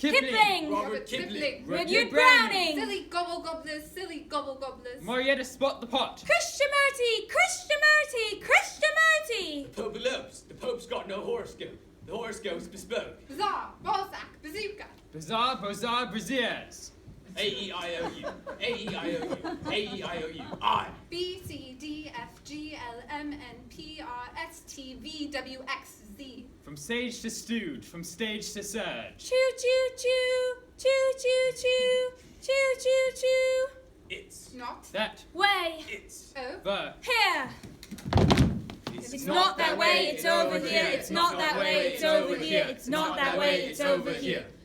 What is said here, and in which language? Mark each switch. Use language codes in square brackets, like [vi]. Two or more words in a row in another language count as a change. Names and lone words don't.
[en] Kipling. Robert Kipling. Rudyard Browning. Silly gobble gobblers, silly gobble gobblers. Marietta spot the pot. Krishnamurti, Krishnamurti, Krishnamurti. The Pope elopes. The Pope's got no horoscope. The horoscope's bespoke. Bazaar, Balzac, bazooka. Bazaar, Bozar, Braziers. A-E-I-O-U. A-E-I-O-U. A-E-I-O-U. I. B, C, D, F, G, L, M, N, P, R, S, T, V, W, X, Z. From sage to stewed, from stage to surge. Choo choo choo, choo choo choo, choo choo choo. It's. Not. That. Way, It's. O. here. It's not that way, it's over here. It's not that way, it's over here. It's not that way, it's over here.